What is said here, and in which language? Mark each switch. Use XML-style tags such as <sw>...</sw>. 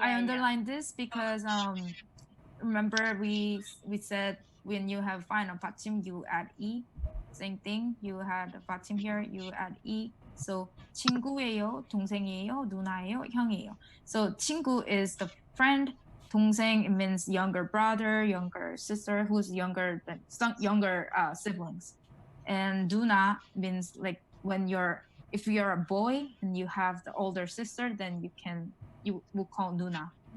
<en>I underlined this because remember we said when you have final 받침 you add e. Same thing. You had 받침 here. You add e.</en> <ko>So 친구예요, 동생이에요, 누나예요, 형이에요.</ko> <en>So 친구 is the friend. 동생 it means younger brother, younger sister who's younger than some younger siblings. And 누나 means like when if you're a boy and you have the older sister, then you will call 누나.</en>